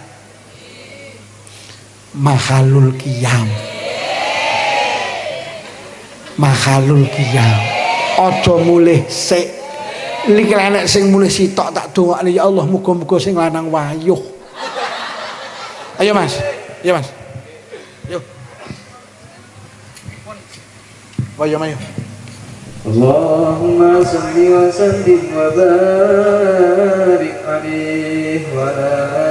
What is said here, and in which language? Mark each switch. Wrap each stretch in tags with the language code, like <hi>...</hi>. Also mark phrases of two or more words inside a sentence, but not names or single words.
<jv>Makhlul qiyam. Aja mulih sik. Niki enek sing mulih sitok tak dongakne ya Allah muga-muga sing lanang wayuh. Ayo Mas. Yo. Ayo.</jv> <ar>اللهم صل وسلم وبارك عليه و</ar>